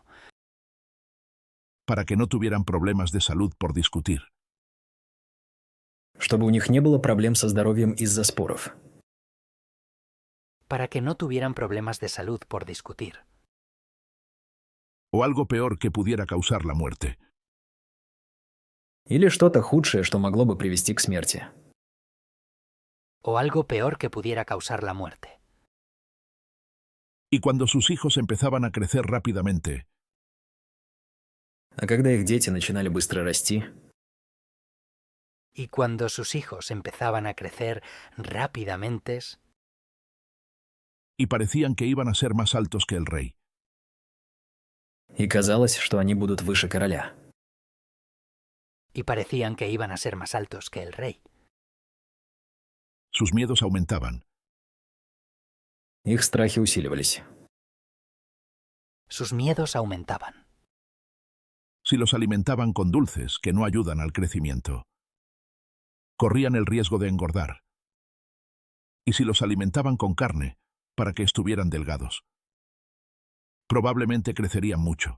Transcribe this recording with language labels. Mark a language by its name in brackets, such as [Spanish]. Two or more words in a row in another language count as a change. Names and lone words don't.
[Spanish] para que no tuvieran problemas de salud por discutir, [Russian] чтобы у них не было проблем со здоровьем из-за споров, [Spanish] para que no tuvieran problemas de salud por discutir, o algo peor que pudiera causar la muerte. [Russian] или что-то худшее, что могло бы привести к смерти. [Spanish] o algo peor que pudiera causar la muerte. Y cuando sus hijos empezaban a crecer rápidamente, [Russian] А когда их дети начинали быстро расти, [Spanish] y cuando sus hijos empezaban a crecer rápidamente, y parecían que iban a ser más altos que el rey, [Russian] и казалось, что они будут выше короля, [Spanish] y parecían que iban a ser más altos que el rey, sus miedos aumentaban. [Russian] их страхи усиливались. [Spanish] sus miedos aumentaban. Si los alimentaban con dulces que no ayudan al crecimiento, corrían el riesgo de engordar. Y si los alimentaban con carne, para que estuvieran delgados, probablemente crecerían mucho.